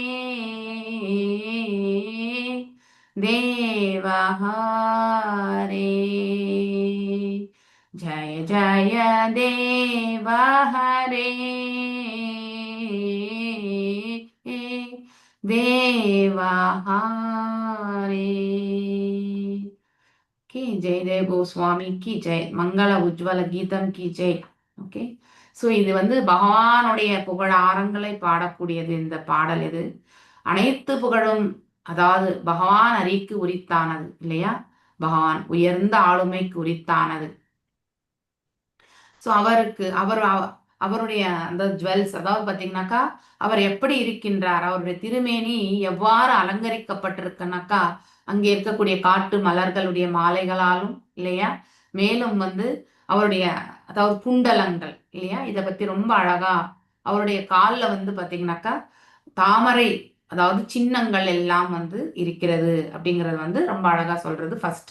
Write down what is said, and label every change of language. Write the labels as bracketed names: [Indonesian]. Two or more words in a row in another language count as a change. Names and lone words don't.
[Hindi] देव हरे जय जय देव हरे देव हरे की जय देव गोस्वामी की जय मंगल उज्ज्वल गीतम की जय [English] okay so [Tamil] இது வந்து பகவானுடைய புகழாரங்களை பாடக்கூடியது இந்த பாடல். இது அனைத்து புகழும் அதாவது பகவான் அரிக்கு உரித்தானது இல்லையா, பகவான் உயர்ந்த ஆளுமைக்கு உரித்தானது. ஸோ அவருடைய அந்த ஜுவல்ஸ், அதாவது பார்த்தீங்கன்னாக்கா அவர் எப்படி இருக்கின்றார், அவருடைய திருமேனி எவ்வாறு அலங்கரிக்கப்பட்டிருக்குனாக்கா அங்கே இருக்கக்கூடிய காட்டு மலர்களுடைய மாலைகளாலும் இல்லையா, மேலும் வந்து அவருடைய அதாவது குண்டலங்கள் இல்லையா, இதை பத்தி ரொம்ப அழகா அவருடைய காலில் வந்து பார்த்தீங்கன்னாக்கா தாமரை அதாவது சின்னங்கள் எல்லாம் வந்து இருக்கிறது அப்படிங்கிறது வந்து ரொம்ப அழகா சொல்றது ஃபர்ஸ்ட்.